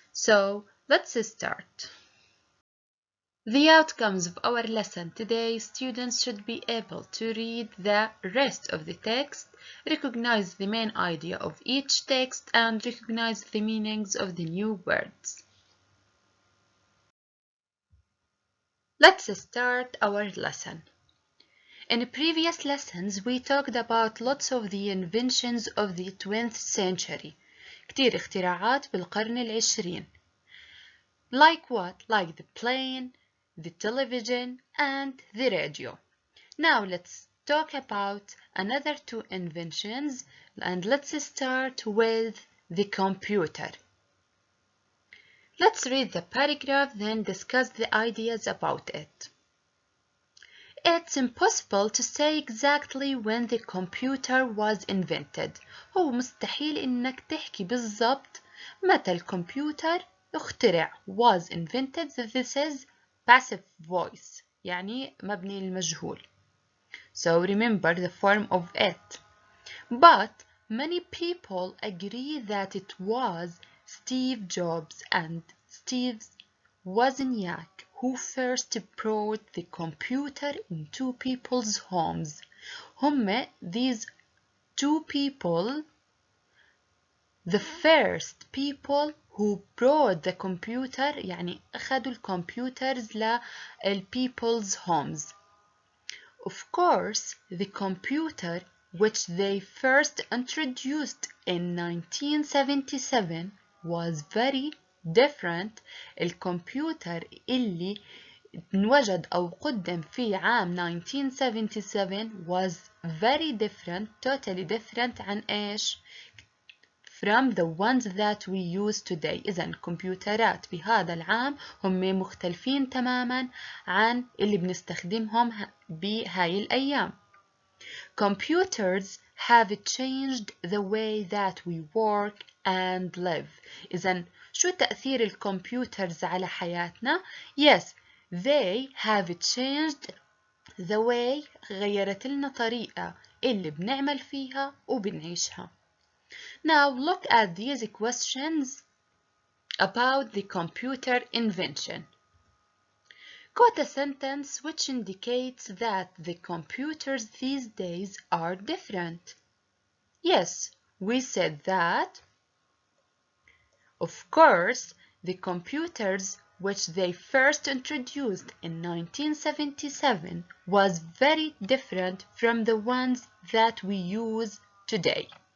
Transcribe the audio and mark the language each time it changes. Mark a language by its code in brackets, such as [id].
[en] So let's start. The outcomes of our lesson today: students should be able to read the rest of the text, recognize the main idea of each text, and recognize the meanings of the new words. Let's start our lesson. In previous lessons, we talked about lots of the inventions of the 20th century. [ar] كتير اختراعات بالقرن العشرين. [en] Like what? Like the plane, the television, and the radio. Now let's talk about another two inventions, and let's start with the computer. Let's read the paragraph, then discuss the ideas about it. It's impossible to say exactly when the computer was invented. [ar] هو مستحيل إنك تحكي بالضبط متى الكمبيوتر اخترع. [en] Was invented. This is passive voice, [ar] يعني مبني للمجهول. [en] So remember the form of it. But many people agree that it was Steve Jobs and Steve Wozniak who first brought the computer into people's homes. These two people, the first people who brought the computer، [ar] يعني أخذوا الكمبيوترز للpeople's [en] homes. Of course, the computer which they first introduced in 1977 was very different. [ar] الكمبيوتر اللي انوجد أو قدم في عام 1977 [en] was very different, totally different [ar] عن إيش؟ [en] from the ones that we use today. [ar] إذا الكمبيوترات بهذا العام هم مختلفين تماما عن اللي بنستخدمهم بهاي الأيام. [en] Computers have changed the way that we work and live. [ar] إذا شو تأثير الكمبيوترز على حياتنا؟ [en] Yes, they have changed the way. [ar] غيرت لنا طريقة اللي بنعمل فيها وبنعيشها. [en] Now look at these questions about the computer invention. Quote a sentence which indicates that the computers these days are different. Yes, we said that. Of course, the computers which they first introduced in 1977 was very different from the ones that we use today.